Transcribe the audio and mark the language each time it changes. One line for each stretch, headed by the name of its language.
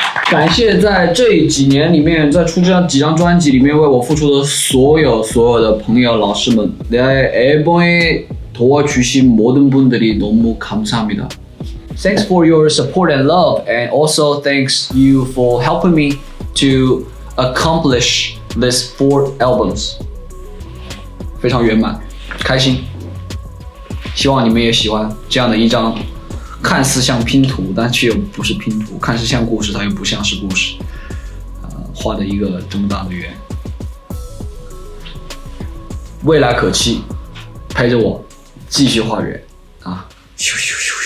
Chinese: 感谢在这几年里面，在出这几张专辑里面为我付出的所有的朋友、老师们，
Korean: 내 앨범에 도와주신 모든 분들이 너무 감사합니다.
English: Thanks for your support and love, and also thanks you for helping me to accomplish these 4 albums.
Chinese: 非常圆满，开心。希望你们也喜欢这样的一张。看似像拼图，但却又不是拼图；看似像故事，它又不像是故事。画的一个这么大的圆，未来可期，陪着我继续画圆啊！咻咻咻。